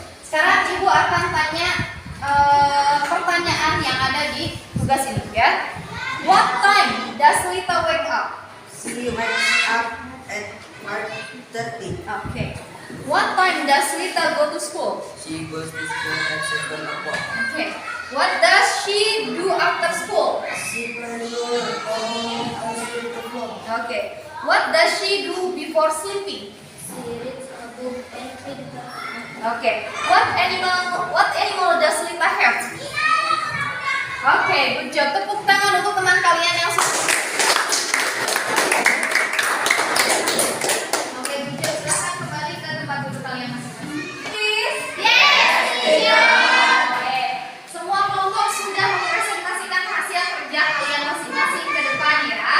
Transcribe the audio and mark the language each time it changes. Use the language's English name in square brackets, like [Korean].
[Indonesian] Sekarang Ibu akan tanya pertanyaan yang ada di tugas ini ya. [English] What time does Lita wake up? She wakes up at 5:30. Okay. What time does Lita go to school? She goes to school at 7 o'clock. Okay. What does she do after school? She plays on the floor. Okay. What does she do before sleeping? She reads a book and feeds the Okay. What animal does Lita have? Okay, good job. [Indonesian] Tepuk tangan untuk teman kalian yang sudah. Oke, [English] good job. [Indonesian] Silahkan kembali ke tempat duduk kalian masing-masing. [English] Please? Yes. [Indonesian] Oke. Semua kelompok sudah mempresentasikan hasil kerja kalian masing-masing ke depan ya.